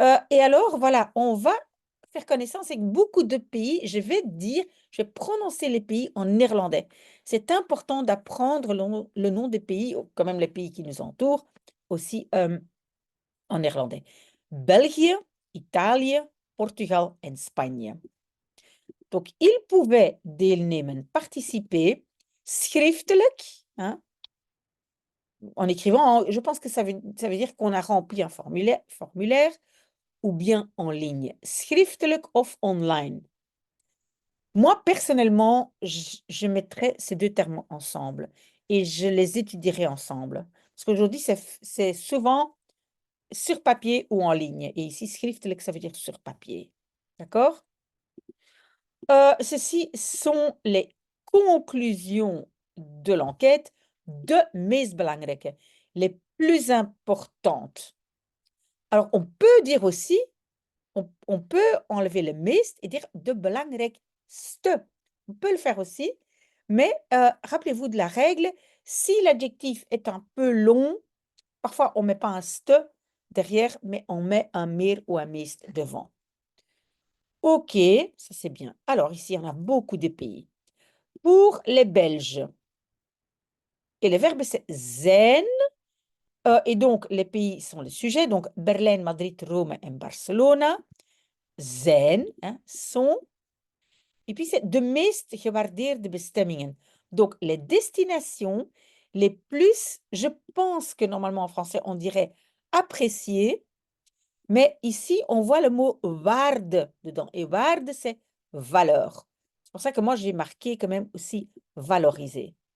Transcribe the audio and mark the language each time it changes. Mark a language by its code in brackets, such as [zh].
[fr] Et alors, voilà, on va faire connaissance avec beaucoup de pays. Je vais prononcer les pays en néerlandais. C'est important d'apprendre le nom des pays, ou quand même les pays qui nous entourent, aussi en néerlandais. [nl] België, Italië, Portugal en Spanje. [fr] Donc, ils pouvaient deelnemen, participer, schriftelijk, hein, en écrivant, je pense que ça veut dire qu'on a rempli un formulaire ou bien en ligne. [nl] Schriftelijk of online. [fr] Moi, personnellement, je mettrais ces deux termes ensemble et je les étudierai ensemble. Parce qu'aujourd'hui, c'est souvent sur papier ou en ligne. Et ici, schriftelijk, ça veut dire sur papier. D'accord? Ceci sont les conclusions de l'enquête [nl] de meest belangrijke, [fr] les plus importantes. Alors, on peut dire aussi, on peut enlever le meest et dire [nl] de belangrijkste. [fr] On peut le faire aussi, mais rappelez-vous de la règle, si l'adjectif est un peu long, parfois on ne met pas un ste derrière, mais on met un meer ou un meest devant. Ok, ça c'est bien. Alors ici, on a beaucoup de pays. Pour les Belges, et le verbe c'est zijn, Et donc, les pays sont les sujets. Donc, [nl] Berlijn, Madrid, Rome en Barcelona zijn, [fr] hein, sont. Et puis, c'est [nl] de meest gewaardeerde bestemmingen. [fr] Donc, les destinations les plus, je pense que normalement en français, on dirait appréciées, mais ici, on voit le mot waarde dedans. Et waarde, c'est valeur. C'est pour ça que moi, j'ai marqué quand même aussi valoriser.